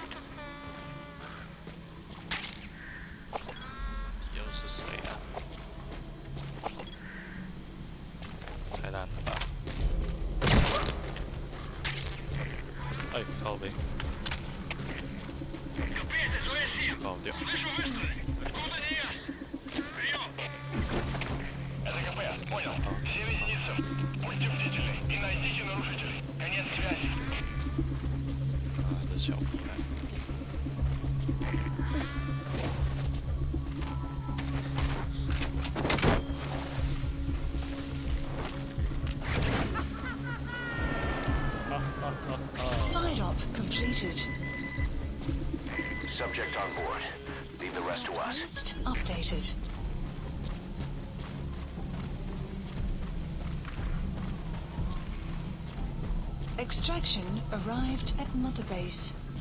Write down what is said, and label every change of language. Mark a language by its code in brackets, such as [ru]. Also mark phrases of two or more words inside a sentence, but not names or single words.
[zh] 又是谁啊？太烂了吧！哎，靠背， [ru] КП, это Зоя 7. [zh] 爆掉。 [ru] Слышу выстрелы. Откуда не ясно. Прием. Это КП, понял. Все единицы. Будьте бдительны и найдите нарушителей. Конец связи. [zh] 啊，这小屁孩。 [en] Side op completed. Subject on board. Leave the rest to us. Updated. Extraction arrived at Mother Base.